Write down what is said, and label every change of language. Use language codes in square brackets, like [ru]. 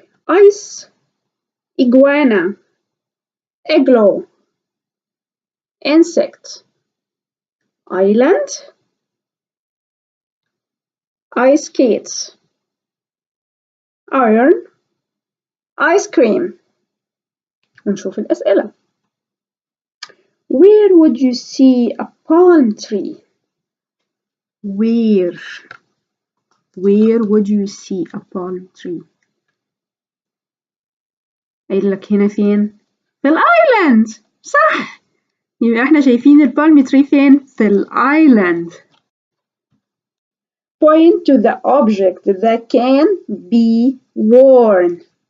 [en] ice, iguana, igloo, insect, island, ice skates, iron, ice cream. [ar] ونشوف الأسئلة. [en] Where would you see a palm tree? Where would you see a palm tree? [ar] قايل لك هنا فين؟ في الايلاند. صح، يبقى احنا شايفين البالم تري فين؟ في الايلاند. [en] Point to the object that can be worn.